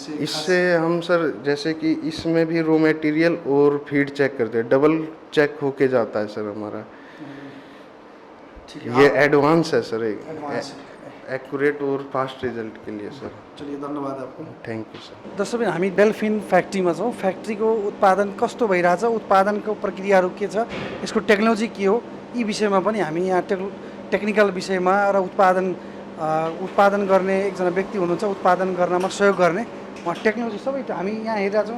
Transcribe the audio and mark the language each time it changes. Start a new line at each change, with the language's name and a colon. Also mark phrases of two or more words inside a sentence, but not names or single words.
Hindi: इससे हम सर जैसे कि इसमें भी
English: raw material
Hindi: और फीड चेक करते हैं,
English: double check
Hindi: होके जाता है सर हमारा। ठीक है, ये आप- एडवांस है सर, एक एडवांस एक्यूरेट और
English: fast result
Hindi: के लिए सर। चलिए, धन्यवाद आपको।
English: thank you sir.
Nepali: दर्शकबिन, हामी डेल्फिन फ्याक्ट्रीमा छौँ। फ्याक्ट्रीको उत्पादन कस्तो भइरहेछ, उत्पादनको प्रक्रियाहरू के छ, यसको टेक्नोलोजी के हो, यी विषयमा पनि हामी यहाँ टेक्निकल विषयमा र उत्पादन गर्ने एकजना व्यक्ति हुनुहुन्छ, उत्पादन गर्नमा सहयोग गर्ने, उहाँ टेक्नोलोजी सबै हामी यहाँ हेरिरहेको छौँ।